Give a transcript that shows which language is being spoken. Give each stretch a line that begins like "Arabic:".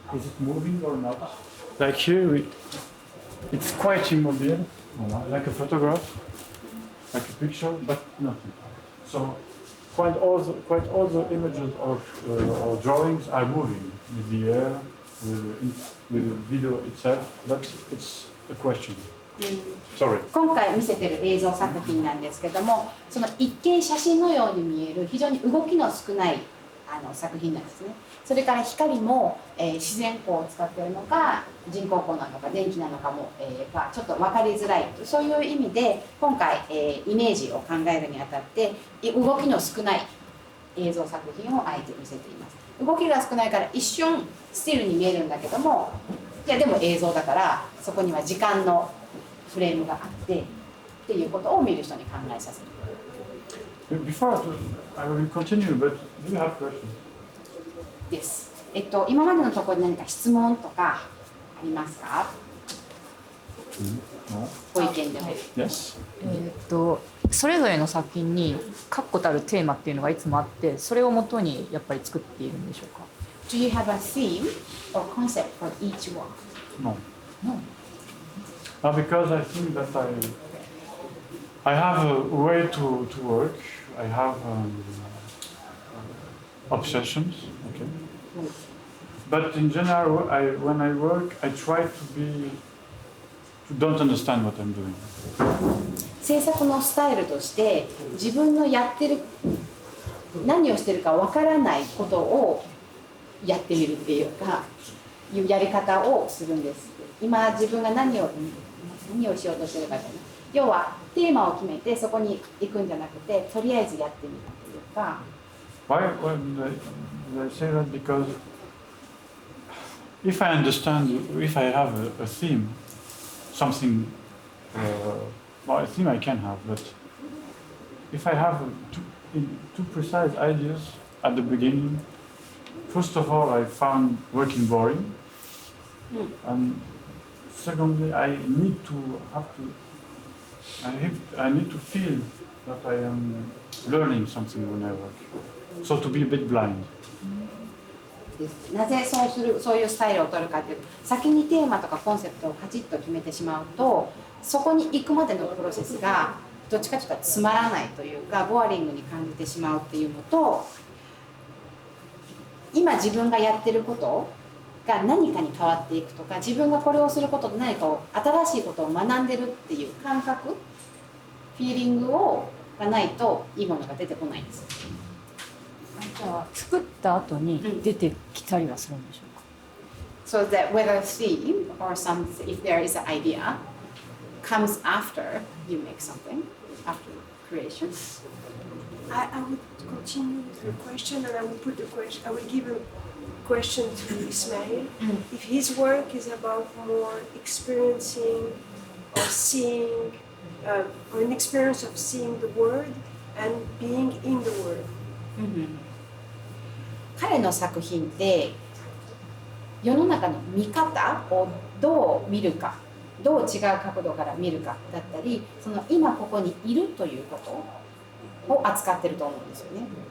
English: Is it moving or not? Like here, it's quite immobile, like a photograph, like a picture, but nothing. So quite all the images or drawings are moving with the air, with the video itself, but it's a question. Sorry.
Japanese: 今回見せてる映像作品なんですけども、その一見写真のように見える非常に動きの少ない作品なんですね。それから光も、自然光を使っているのか人工光なのか電気なのかも、ちょっと分かりづらい、そういう意味で今回、イメージを考えるにあたって動きの少ない映像作品をあえて見せています。動きが少ないから一瞬スティルに見えるんだけども、いやでも映像だからそこには時間のフレームがあってっていうことを見る人に考えさせる。
English: Before I will continue, but do you have questions?
Japanese: です。今までのところで何か質問とかありますか？ご意見でも。
English: Yes.
Japanese: それぞれの作品に確固たるテーマっていうのがいつもあって、それをもとにやっぱり作っているんでしょうか？
English: Do you have a theme or concept for each one? No. No. Because I think that I have a way to work. I have obsessions. Okay. But in general, when I work, I try to don't understand what I'm doing.
Japanese: 制作のスタイルとして自分のやってる何をしてるかわからないことをやってみるっていうかいうやり方をするんです。今自分が何をしようとしてるかじゃない。要はテーマを決めてそこに行くんじゃなくてとりあえずやってみるっていうか。
English: Why did I say that? Because if I have a theme, something. Well, I think I can have, but if I have too precise ideas at the beginning, first of all, I found working boring, and secondly, I need to feel that I am learning something when I work. So to be a bit blind.
Japanese: なぜそういうスタイルを取るかというと、先にテーマとかコンセプトをカチッと決めてしまうと、そこに行くまでのプロセスがどっちかというとつまらないというか、ボアリングに感じてしまうっていうのと、今自分がやってることが何かに変わっていくとか、自分がこれをすることで何か新しいことを学んでるっていう感覚、フィーリングがないといいものが出てこないんです。じゃあ作った後に出てきたりはするんでしょうか。
English: So that whether a theme or some, if there is an idea, comes after you make something, after creation. I would continue with the question, and I will put the question. I will give a question to Ismail. If his work is about more experiencing or seeing, or an experience of seeing the world and being in the world.
Japanese: 彼の作品って世の中の見方をどう見るか、どう違う角度から見るかだったり、その今ここにいるということを扱ってると思うんですよね。